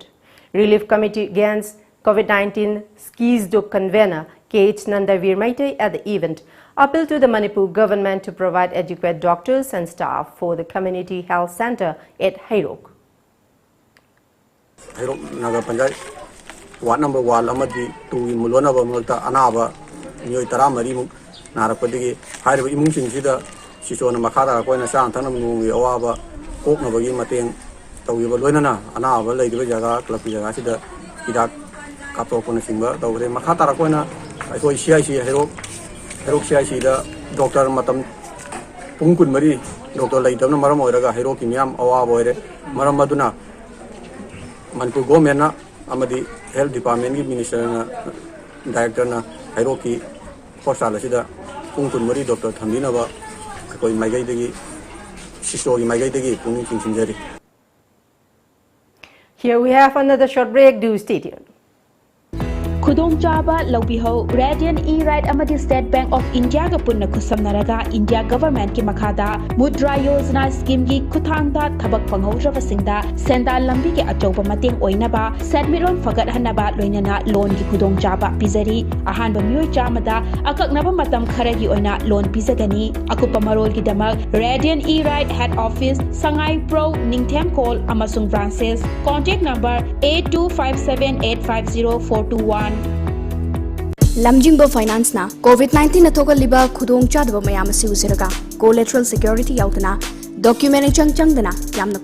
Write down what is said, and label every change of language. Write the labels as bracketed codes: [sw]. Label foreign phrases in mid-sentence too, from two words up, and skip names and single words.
[en] Relief Committee Against COVID-19 Skizo convener K.H. Nandavir Maitei at the event appealed to the Manipur government to provide adequate doctors and staff for the community health center at Hairok. [mni] Hairok Nagar Panchayat Ward Number 1 amadi 2 in mulonaba multa anaba nyoi tara mari mu narakpadigi haiba imung singsida sisona makhara koina sang thanam nungi awaba kokna bagi mateng tawiba loinana anaba leidiba jaga klapi jaga sida hidak kaptopona singba tawre makhata koina ai CIC Hairok CIC da doctor matam pungkun mari doctor leitabna maram oiraga Hairok kimyam awaba oire maram maduna Manipur government na amadi [en] health department [mni] ki minister na director na Hairok ki hospital sida pungkun mari doctor thamina ba koi maigai degi sisto ki maigai degi pung singsinjari. [en] Here we have another short break. Do stay tuned. [mni] Khudong chaba laubiho Radiant E-Ride amadi State Bank of India ga punna khusamnaraga India government ki makhada Mudra Yojana scheme gi kuthangda thabak panghaudraba singda sendal lambi ki achauba mateng oinaba sadmiron fagat hanaba loinana loan gi khudong chaba pizari ahanba myoi chamada akaknaba matam kharagi oina loan pizagani akupa marol gi damak Radiant E-Ride [en] head office [mni] Sangai Pro Ningthem Call amasung [en] branches contact number [mni] 8257850421 Lamjingbo Finance na COVID-19 na thogal liba khudong chadba mayam si usiraga [en] collateral security [mni] yautana document chang dana yamna